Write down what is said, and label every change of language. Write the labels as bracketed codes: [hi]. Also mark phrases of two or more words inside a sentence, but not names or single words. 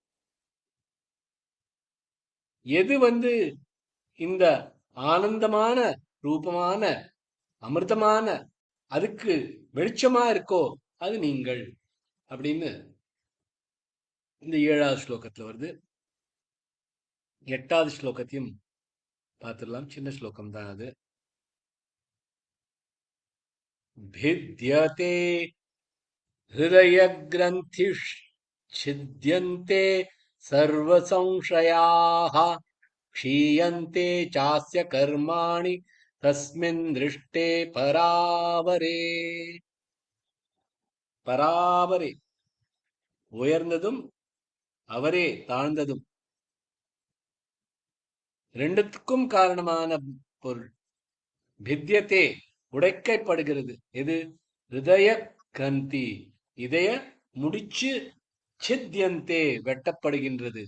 [ta] எது இந்த ஆனந்தமான ரூபமான அமிர்தமான அதுக்கு வெளிச்சமா இருக்கோ அது நீங்கள் அப்படின்னு இந்த 7வது ஸ்லோகத்துல வருது. 8வது ஸ்லோகத்தையும் பார்த்துடலாம். சின்ன ஸ்லோகம் தான் அது. [sa] भिद्यते हृदयग्रन्थिश्छिद्यन्ते सर्वसंशयाः क्षीयन्ते चास्य कर्माणि तस्मिन् दृष्टे परावरे. [ta] பராவரே உயர்ந்ததும் அவரே தாழ்ந்ததும் ரெண்டுத்துக்கும் காரணமான பொருள். பித்யத்தே உடைக்கப்படுகிறது. எது? ஹிருதய கிரந்தி இதய முடிச்சு, சித்யந்தே வெட்டப்படுகின்றது.